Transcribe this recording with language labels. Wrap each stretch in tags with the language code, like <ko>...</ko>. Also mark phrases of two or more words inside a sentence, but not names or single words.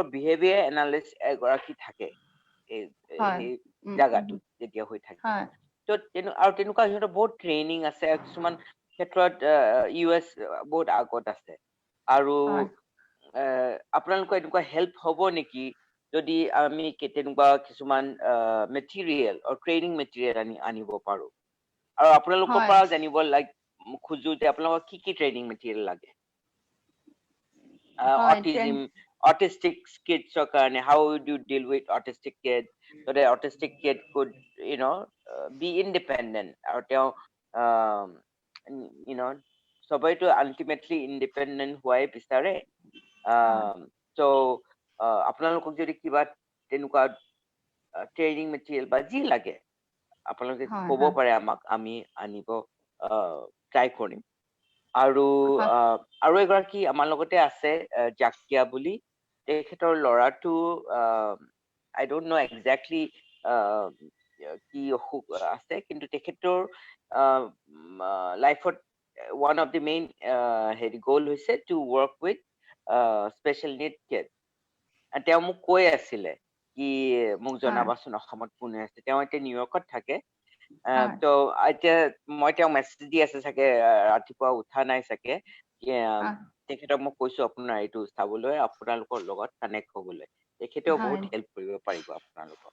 <en>behavior analyst</en> <as>এগৰাকী থাকে এই জাগাটোত যেতিয়া হৈ থাকে তো আৰু তেনেকুৱা সিহঁতৰ বহুত ট্ৰেইনিং আছে কিছুমান ক্ষেত্ৰত US বহুত আগত আছে আৰু আপোনালোকৰ এনেকুৱা হেল্প হ'ব নেকি যদি আমি তেনেকুৱা কিছুমান</as> <en>material training material</en> <as>আনিব পাৰো আৰু আপোনালোকৰ পৰা জানিব খোজো যে আপোনালোকৰ কি</as> <en>training material</en> <as>লাগে</as> <en>autistic kids কাৰণে how would you deal with autistic kids so the autistic kid could be independent</en> <as>আৰু তেওঁ সবাইতো</as> <en>ultimately independent</en> <as>হোৱাই বিচাৰে so আপোনালোকক যদি কিবা তেনেকুৱা</as> <en>training material</en> <as>বা যি লাগে আপোনালোকে ক'ব পাৰে আমাক আমি আনিব ট্ৰাই কৰিম আৰু এগৰাকী আমাৰ লগতে আছে জাকিয়া বুলি তেখেতৰ ল'ৰাটো</as> <en>I don't know exactly</en> <as>কি অসুখ আছে কিন্তু তেখেতৰ লাইফত</as> <en>one of the main goal</en> <as>হৈছে</as> <en>to work with special need kids</en> <as>তেওঁ মোক কৈ আছিলে কি মোক জনাবাচোন অসমত কোনে আছে তেওঁ এতিয়া নিউয়ৰ্কত থাকে তো এতিয়া মই তেওঁ মেছেজ দি আছে চাগে ৰাতিপুৱা উঠা নাই চাগে তেখেতক মই কৈছো আপোনাৰ এইটো চাবলৈ আপোনালোকৰ লগত কানেক্ট হ'বলৈ তেখেতেও বহুত হেল্প কৰিব পাৰিব আপোনালোকক</as>